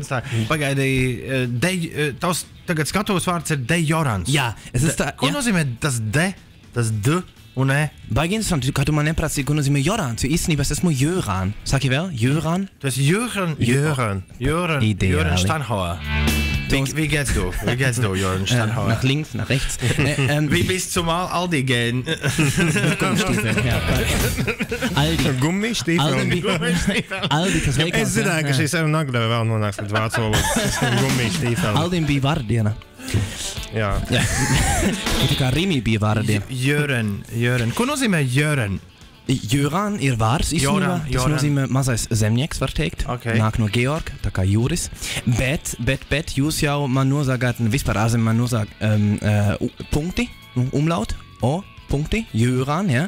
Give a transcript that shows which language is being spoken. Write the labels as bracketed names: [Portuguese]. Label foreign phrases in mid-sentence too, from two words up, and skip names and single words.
[Latvian] Pagaidī, tavs tagad skatos vārds ir De Jorans. Jā. Ko nozīmē tas D, tas D un E? Baigi interesanti, kā tu man neprasīji, ko nozīmē Jorans, jo īstenībā es esmu Jöran. Saki vēl? Jöran? Tu esi Jöran Stanhauer. [German] Wie geht's du, Jörn Steinhauer? Nach links, nach rechts. Wie bist du mal Aldi gehen? Gummistiefel, ja. Aldi. Gummistiefel. Aldi, [Latvian] kas veikals. Es zināju, ka šī saruna nagdeve vēl nonāks līdz vācu valodas gummistiefel. Aldim bija vārdiena. Jā. Tā kā Rimi bija vārdiena. Jörn. Ko nozīmē Jörn? Jöran ir vārds īstenībā, tas nozīmē mazais zemnieks, var teikt, nāk no Georg, tā kā jūris, bet jūs jau man nozāgāt, vispār ārzemē man nozāg punkti, umlaut, o, punkti, Jöran, jā.